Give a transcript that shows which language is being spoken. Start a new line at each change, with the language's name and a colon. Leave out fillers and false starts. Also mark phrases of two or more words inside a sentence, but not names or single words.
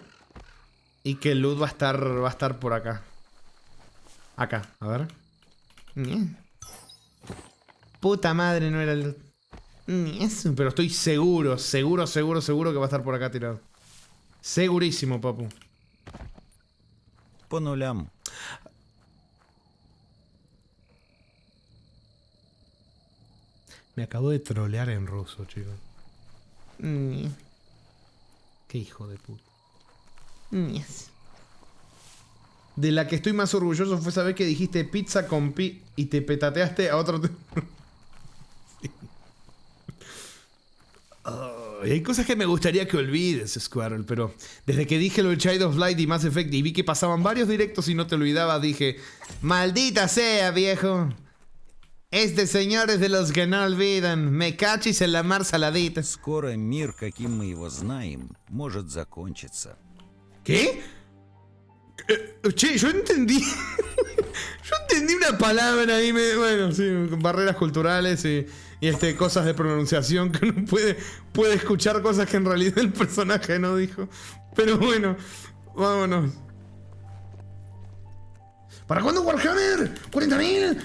Spanish: Y que el loot va a estar por acá. Acá, a ver. Puta madre, no era el loot. Pero estoy seguro que va a estar por acá tirado. Segurísimo, papu.
Russian: По нулям.
Spanish: Me acabo de trolear en ruso, chicos. Qué hijo de puta. De la que estoy más orgulloso fue esa vez que dijiste pizza con pi y te petateaste a otro... Sí. Hay cosas que me gustaría que olvides, Squirrel, pero desde que dije lo de Child of Light y Mass Effect y vi que pasaban varios directos y no te olvidabas, dije, maldita sea, viejo. Este señor es de los que no olvidan. Me cachis en la mar saladita.
Russian: Скоро мир, каким мы его знаем, может закончиться.
Spanish: ¿Qué? Che, yo entendí. Yo entendí una palabra ahí. Bueno, sí, barreras culturales y cosas de pronunciación que uno puede escuchar cosas que en realidad el personaje no dijo. Pero bueno, vámonos. ¿Para cuándo Warhammer? ¿40.000?